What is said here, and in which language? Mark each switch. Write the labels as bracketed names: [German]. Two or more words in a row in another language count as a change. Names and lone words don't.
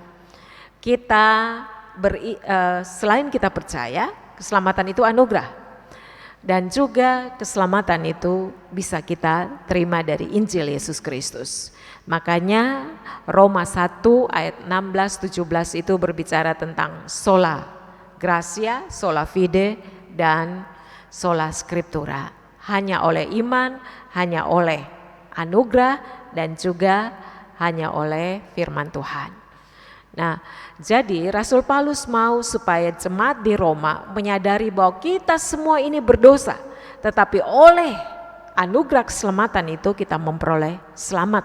[Indonesian] Selain kita percaya, keselamatan itu anugerah. Dan juga keselamatan itu bisa kita terima dari Injil Yesus Kristus. Makanya Roma 1 ayat 16-17 itu berbicara tentang [Latin] sola gratia, sola fide, [Indonesian] dan [Latin] sola scriptura. [Indonesian] Hanya oleh iman, hanya oleh anugerah, dan juga hanya oleh firman Tuhan. Nah, jadi Rasul Paulus mau supaya jemaat di Roma menyadari bahwa kita semua ini berdosa, tetapi oleh anugerah keselamatan itu kita memperoleh selamat.